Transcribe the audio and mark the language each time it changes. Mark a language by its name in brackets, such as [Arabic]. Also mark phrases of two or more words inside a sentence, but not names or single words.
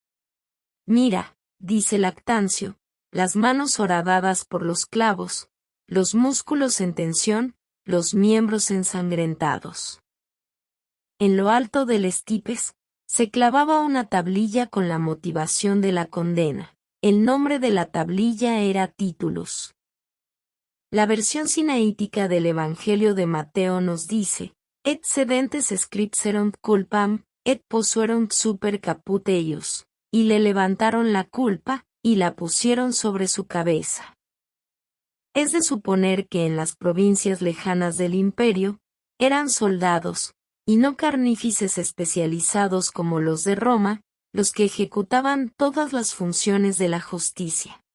[Spanish] Mira, dice Lactancio, las manos horadadas por los clavos, los músculos en tensión, los miembros ensangrentados. En lo alto del estipes, se clavaba una tablilla con la motivación de la condena. El nombre de la tablilla era Titulus. La versión sinaítica del Evangelio de Mateo nos dice, [Latin] et sedentes scripserunt culpam, et posuerunt super caput eius, [Spanish] y le levantaron la culpa, y la pusieron sobre su cabeza. Es de suponer que en las provincias lejanas del imperio, eran soldados, y no carnífices especializados como los de Roma, los que ejecutaban todas las funciones de la justicia.